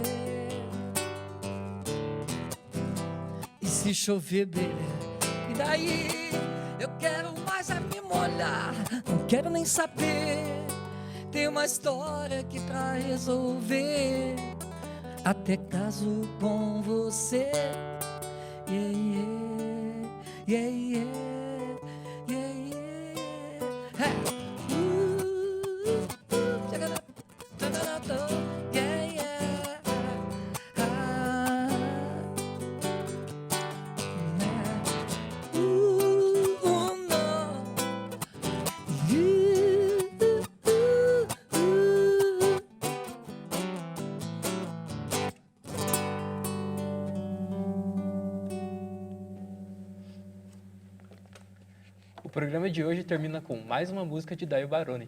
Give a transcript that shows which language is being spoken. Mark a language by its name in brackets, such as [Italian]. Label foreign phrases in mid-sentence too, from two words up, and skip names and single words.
[Portuguese] E se chover, baby, e daí? Eu quero mais é me molhar, não quero nem saber. Tem uma história aqui pra resolver. Até caso com você. [English] Yeah, yeah, yeah, yeah, yeah, yeah. Hey. Yeah, yeah. No. [Portuguese] O programa de hoje termina com mais uma música de Daio Baroni.